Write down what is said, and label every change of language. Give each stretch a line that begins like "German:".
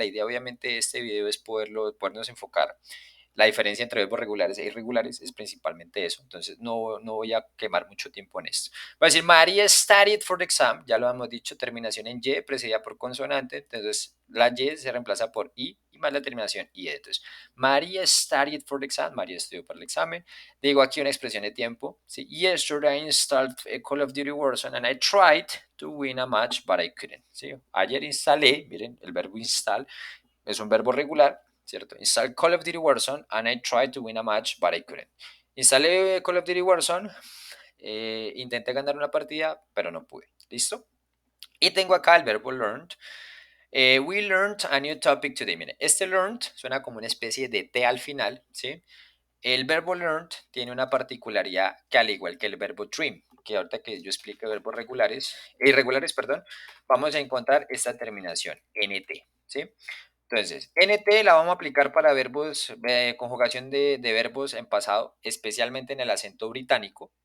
Spanish: La idea, obviamente, de este video es podernos enfocar. La diferencia entre verbos regulares e irregulares es principalmente eso. Entonces, no voy a quemar mucho tiempo en esto. Voy a decir,
English: María studied for the exam.
Spanish: Ya lo hemos dicho, terminación en Y, precedida por consonante. Entonces, la Y se reemplaza por I más la terminación I.
English: Entonces, María studied for the exam.
Spanish: María estudió para el examen. Digo aquí una expresión de tiempo. ¿Sí?
English: Yesterday I installed Call of Duty Warzone and I tried to win a match, but I couldn't.
Spanish: ¿Sí? Ayer instalé, miren, el verbo install es un verbo regular, ¿cierto?
English: Install Call of Duty Warzone and I tried to win a match, but I couldn't.
Spanish: Instalé Call of Duty Warzone, intenté ganar una partida, pero no pude. ¿Listo? Y tengo acá el verbo learned.
English: We learned a new topic today.
Spanish: Mire, este learned suena como una especie de T al final, ¿sí? El verbo learned tiene una particularidad que al igual que el verbo dream, que ahorita que yo explique verbos irregulares, perdón, vamos a encontrar esta terminación, nt, ¿sí? Entonces, nt la vamos a aplicar para verbos, conjugación de verbos en pasado, especialmente en el acento británico.